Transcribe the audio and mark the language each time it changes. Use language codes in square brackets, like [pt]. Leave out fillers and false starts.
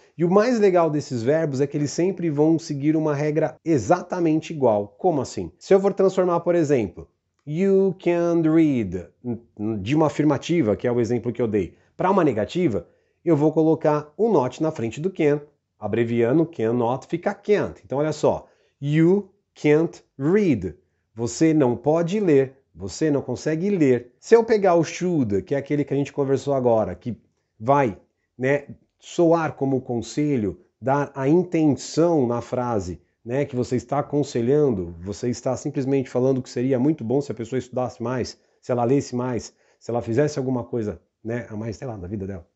[pt] E o mais legal desses verbos é que eles sempre vão seguir uma regra exatamente igual. Como assim? Se eu for transformar, por exemplo, [en] you can read, [pt] de uma afirmativa, que é o exemplo que eu dei, para uma negativa, eu vou colocar um not na frente do can, abreviando cannot, fica can't. Então olha só, [en] you can't read. [pt] Você não pode ler, você não consegue ler. Se eu pegar o should, que é aquele que a gente conversou agora, que vai, né, soar como conselho, dar a intenção na frase, né, que você está aconselhando, você está simplesmente falando que seria muito bom se a pessoa estudasse mais, se ela lesse mais, se ela fizesse alguma coisa, né, a mais, sei lá, na vida dela.